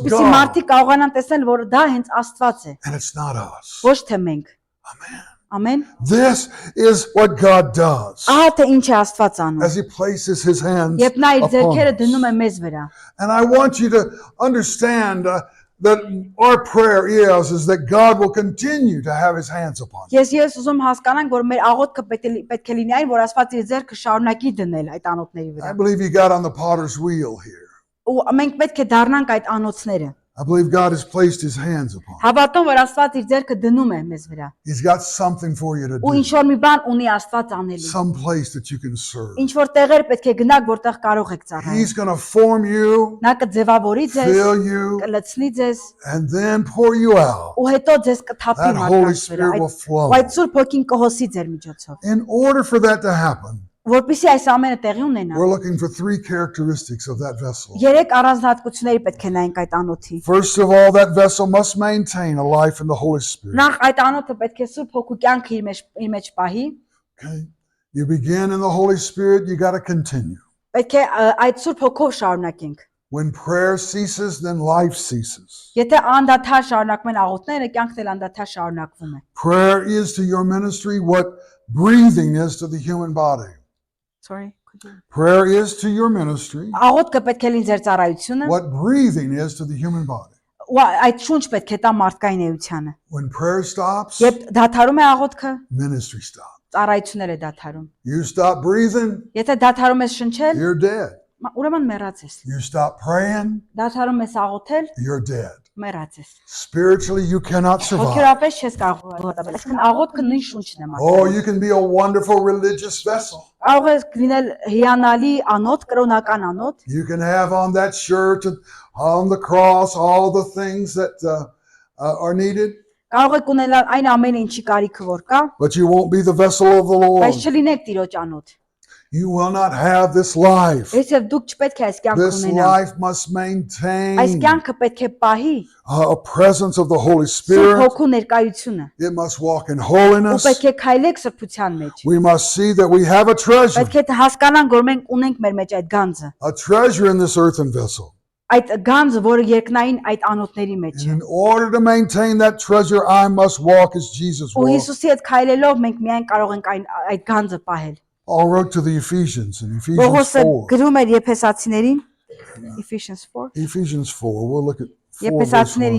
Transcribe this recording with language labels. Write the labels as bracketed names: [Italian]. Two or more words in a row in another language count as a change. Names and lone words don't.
[Armenian] որպեսզի [English] God [Armenian] մարդիկ կարողանան տեսնել, որ դա հենց Աստված է, [English] and it's not us. [Armenian] ոչ թե մենք։ [English] Amen. [Armenian] Ամեն։ [English] This is what God does [Armenian] Ահա թե ինչ է Աստված անում։ [English] as he places his hands [Armenian] Երբ նա իր [English] upon [Armenian] ձեռքերը [English] us. [Armenian] դնում է մեզ վրա։ [English] And I want you to understand that our prayer is that God will continue to have his hands upon you. [Armenian] Ես ուզում հասկանանք, որ մեր աղոթքը պետք է լինի այն, որ Աստված իր ձեռքը շարունակի դնել այդ անոթների [English] I [Armenian] վրա։ [English] believe you got on the potter's wheel here. [Armenian] Ու մենք պետք է դառնանք այդ անոթները։ [English] I believe God has placed his hands upon you. [Armenian] Հավատում որ Աստված իր ձեռքը դնում է մեզ վրա։ [English] He's got something for you to [Armenian] Ու [English] do. [Armenian] ինչ որ մի բան ունի Աստված անելու։ [English] Some place that you can serve. [Armenian] Ինչ որ տեղեր պետք է գնաք, որտեղ կարող եք ծառայել։ [English] He's going to form you, [Armenian] Նա կձևավորի ձեզ, [English] fill you, [Armenian] կլցնի ձեզ, [English] and then pour you out. [Armenian] ու հետո ձեզ կթափի [English] That Holy [Armenian] մարդկանց վրա։ [English] Spirit will flow. [Armenian] Ու այդ Սուրբ Հոգին կհոսի ձեր միջոցով։ [English] In order for that to happen, [Armenian] Որպեսզի այս ամենը տեղի ունենա, [English] we're looking for three characteristics of that vessel. [Armenian] երեք առանձնահատկությունների պետք է նայենք այդ անոթի։ [English] First of all, that vessel must maintain a life in the Holy Spirit. [Armenian] Նախ այդ անոթը պետք է Սուրբ Հոգու կյանքը իր մեջ պահի, [English] Okay? You begin in the Holy Spirit, you got to continue. [Armenian] պետք է այդ Սուրբ Հոգով շարունակենք։ [English] When prayer ceases, then life ceases. [Armenian] Եթե անդադար շարունակվեն աղոթները, կյանքն էլ անդադար շարունակվում է։ [English] Prayer is to your ministry what breathing is to the human body. Sorry. Prayer is to your ministry [Armenian] Աղոթքը պետք է լինի ձեր ծառայությունը, [English] what breathing is to the human body. [Armenian] ու այդ շունչ պետք է տա մարդկային էությանը։ [English] When prayer stops, [Armenian] Երբ դադարում է աղոթքը, [English] ministry stops. [Armenian] ծառայությունն է դադարում։ [English] You stop breathing, [Armenian] Եթե դադարում ես շնչել, [English] you're dead. [Armenian] ուրեմն մեռած ես։ [English] You stop praying, [Armenian] Դադարում ես աղոթել, [English] you're dead. [Armenian] մեռած ես։ [English] Spiritually, you cannot survive. [Armenian] Հոգեորապես չես կարող աղոթել։ Այսինքն աղոթքը նույն շունչն է [English] Oh, [Armenian] մարդու։ [English] you can be a wonderful religious vessel. [Armenian] Կարող է լինել հիանալի անոթ, կրոնական անոթ, [English] You can have on that shirt and on the cross all the things that are needed, [Armenian] կարող եք ունենալ այն ամենը ինչի կարիքը որ կա, [English] but you won't be the vessel of the Lord. [Armenian] բայց չլինեք Տիրոջ անոթ։ [English] You will not have this life. [Armenian] Այսինքն դուք չպետք է այս կյանքը [English] This [Armenian] ունենաք։ [English] life must [Armenian] Այս [English] maintain [Armenian] կյանքը պետք է պահի [English] a presence of the Holy [Armenian] Սուրբ [English] Spirit. [Armenian] Հոգու ներկայությունը։ [English] It must walk in [Armenian] Ու [English] holiness. [Armenian] պետք է քայլեք սրբության մեջ։ [English] We must see that we have a treasure, [Armenian] Պետք է հասկանանք, որ մենք ունենք մեր մեջ այդ գանձը։ [English] a treasure in this earthen vessel. [Armenian] Այդ գանձը, որը երկնային այդ անոթների մեջ [English] And [Armenian] է։ [English] in order to maintain that treasure, I must walk as Jesus [Armenian] Ու [English] walked. [Armenian] Հիսուսի հետ քայլելով մենք միայն կարող ենք այդ գանձը պահել։ [English] Paul wrote to the Ephesians in Ephesians [Armenian] Պողոսը [English] 4. [Armenian] գրում էր Եփեսացիներին Ephesians 4 [English] Ephesians 4. We'll look at 4 verse [Armenian] Եփեսացիների